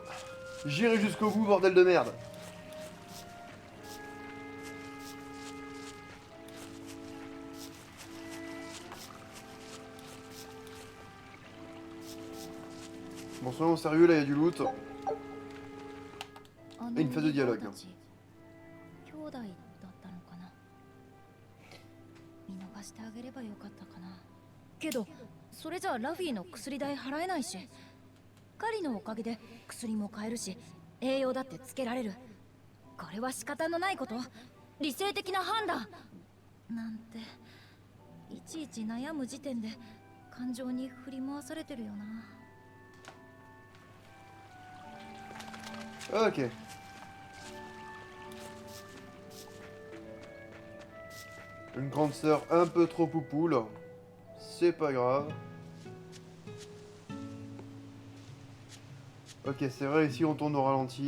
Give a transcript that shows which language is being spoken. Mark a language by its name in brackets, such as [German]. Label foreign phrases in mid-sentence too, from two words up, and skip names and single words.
[French] J'irai jusqu'au bout, bordel de merde. Bon, soyons sérieux, là il y a du loot. Et une phase de dialogue. [Japanese] 兄弟だったのかな。見逃してあげればよかったかな。けどそれじゃあラフィーの薬代払えないし、カリのおかげで薬も買えるし栄養だってつけられる。これは仕方のないこと、理性的な判断なんていちいち悩む時点で感情に振り回されてるよな。 [French] Ok. Une grande sœur un peu trop poupoule. C'est pas grave. Ok, c'est vrai, ici on tourne au ralenti.